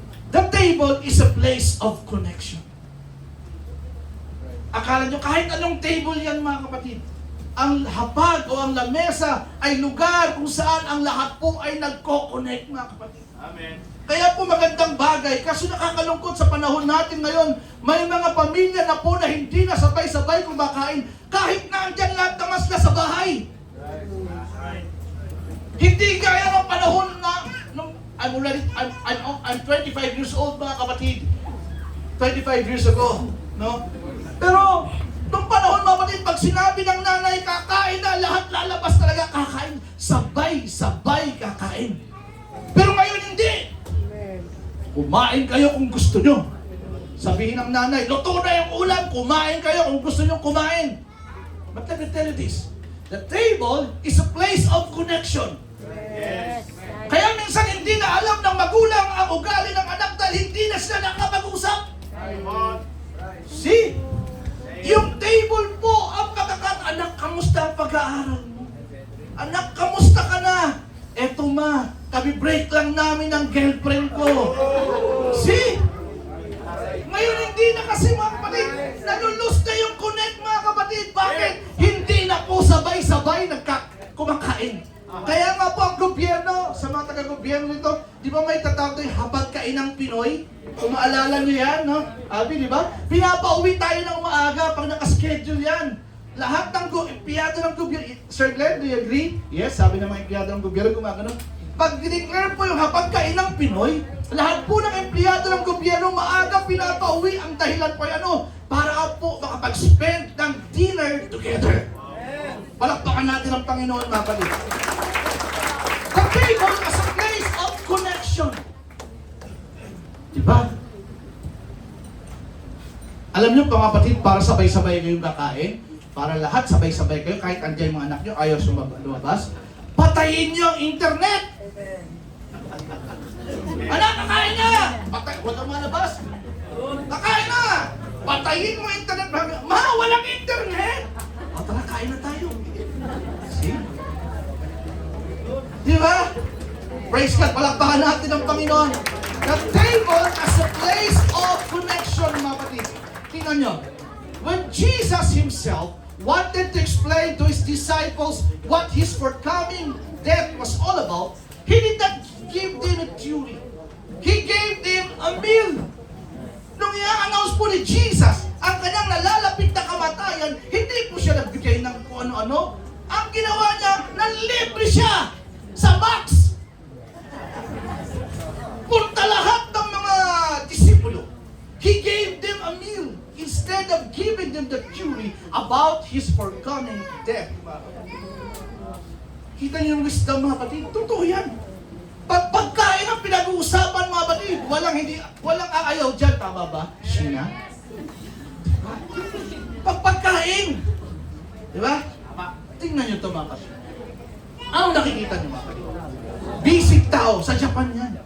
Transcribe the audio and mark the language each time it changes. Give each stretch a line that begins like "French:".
English: The table is a place of connection.
Filipino: Akala nyo, kahit anong table yan, mga kapatid, ang hapag o ang lamesa ay lugar kung saan ang lahat po ay nagko-connect, mga kapatid. Amen. Kaya po magandang bagay, kasi nakakalungkot sa panahon natin ngayon, may mga pamilya na po na hindi na sabay-sabay kumakain, kahit na andyan lahat ng masla sa bahay. Hindi gaya ng panahon na,
English: I'm 25 years old,
Filipino: mga kapatid. 25 years ago, no? Pero, nung panahon, mga kapatid, pag sinabi ng nanay, kakain na, lahat lalabas talaga kakain. Sabay-sabay kakain. Pero ngayon hindi. Kumain kayo kung gusto nyo. Sabihin ng nanay, luto na yung ulam, kumain kayo kung gusto nyo kumain.
English: But let me tell you this, the table is a place of connection. Yes.
Filipino: Kaya minsan hindi na alam ng magulang ang ugali ng anak dahil hindi na sila nakapag-usap. See? Yung table po ang anak, kamusta ang pag-aaral mo? Anak, kamusta ka na? Eto ma, break lang namin ng girlfriend ko. See? Ngayon hindi na kasi, mga kapatid, nalulus na yung connect, mga kapatid. Bakit? Hindi na po sabay-sabay kumakain. Kaya nga po ang gobyerno, sa mga taga-gobyerno nito, di ba may tatawag ito yung hapagkainang Pinoy? Kung maalala nyo yan, no? Abi, di ba? Pinapauwi tayo ng maaga pag nakaschedule yan. Lahat ng empleyado ng gobyerno, Sir Glenn,
English: do you agree?
Filipino: Yes, sabi ng mga empleyado ng gobyerno, gumagano. Pag dineclare po yung hapagkainang Pinoy, lahat po ng empleyado ng gobyerno maaga pinapauwi. Ang dahilan po ay ano? Para po makapag-spend ng dinner together. Palakpakan natin ang Panginoon, mga kapatid.
English: The table as a place of connection.
Filipino: Diba? Alam niyo, mga kapatid, para sabay-sabay kayong kakain, para lahat sabay-sabay kayo, kahit andyan yung mga anak niyo, ayaw lumabas, patayin niyo ang internet! Anak, kakain na! Huwag kang malabas! Kakain na! Patayin mo ang internet! Ma, walang internet! O tara, kain na tayo. See? Di ba?
English: Praise God,
Filipino: palakpakan natin ang Panginoon.
English: The table as a place of connection,
Filipino: mga kapatid. Tingnan nyo.
English: When Jesus Himself wanted to explain to His disciples what His forthcoming death was all about, He did not give them a theory. He gave them a meal.
Filipino: Nung i-announce po ni Jesus ang kanyang nalalapit na kamatayan, hindi po siya nagbigay ng kung ano-ano. Ang ginawa niya, nanlibre siya sa box. Punta lahat ng mga disipulo.
English: He gave them a meal instead of giving them the theory about His forthcoming death.
Filipino: Kita niyo yung wisdom, mga kapatid. Totoo yan. Pagkain ang pinag-uusapan, mga kapatid, walang aayaw dyan. Tama ba, Sheena? Pagkain. Di ba? Tingnan niyo ito, mga kapatid. Anong nakikita niyo, mga kapatid? Basic tao. Sa Japan yan.